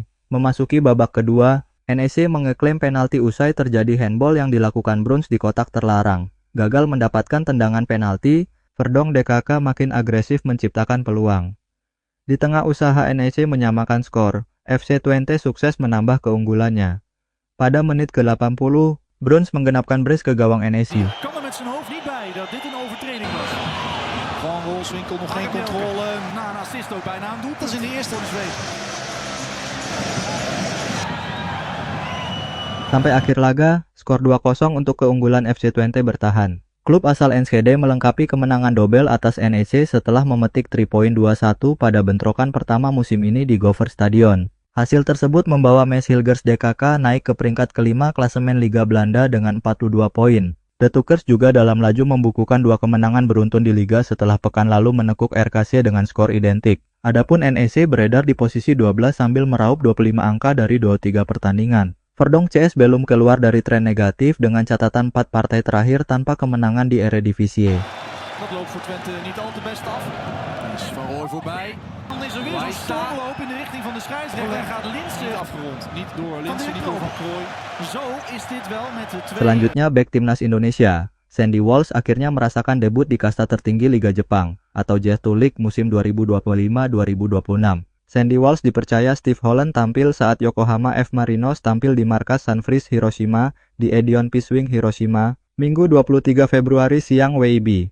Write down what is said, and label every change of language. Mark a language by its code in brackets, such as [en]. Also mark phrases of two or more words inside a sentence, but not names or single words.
[id] Memasuki babak kedua, NEC mengeklaim penalti usai terjadi handball yang dilakukan Bruns di kotak terlarang. Gagal mendapatkan tendangan penalti, Verdonk DKK makin agresif menciptakan peluang. Di tengah usaha NEC menyamakan skor, FC Twente sukses menambah keunggulannya. Pada menit ke-80, Bruns menggenapkan brace ke gawang NEC. [nl] Van Wolfswinkel nog geen controle. Na een assist ook bijna een doelpunt in de eerste wedstrijd. [id] Sampai akhir laga, skor 2-0 untuk keunggulan FC Twente bertahan. Klub asal Enschede melengkapi kemenangan dobel atas NEC setelah memetik 3 poin 2-1 pada bentrokan pertama musim ini di Gover Stadion. Hasil tersebut membawa Maes Hilgers DKK naik ke peringkat kelima klasemen Liga Belanda dengan 42 poin. The Tukers juga dalam laju membukukan 2 kemenangan beruntun di Liga setelah pekan lalu menekuk RKC dengan skor identik. Adapun NEC beredar di posisi 12 sambil meraup 25 angka dari 23 pertandingan. Verdonk CS belum keluar dari tren negatif dengan catatan 4 partai terakhir tanpa kemenangan di Eredivisie. [nl] Dat loopt voor Twente niet al te best af. Is Van Rooij voorbij. Dan is er weer zo'n stormloop in de richting van de scheidsrechter. En gaat Linssen afgerond. Niet door Linssen, niet door Van Krooij. Zo is dit wel met de twee. [id] Selanjutnya bek timnas Indonesia. Sandy Walsh akhirnya merasakan debut di kasta tertinggi Liga Jepang atau J2 League musim 2025-2026. Sandy Walsh dipercaya Steve Holland tampil saat Yokohama F. Marinos tampil di markas Sunfreeze Hiroshima di Edion Piswing Hiroshima, Minggu 23 Februari siang WIB.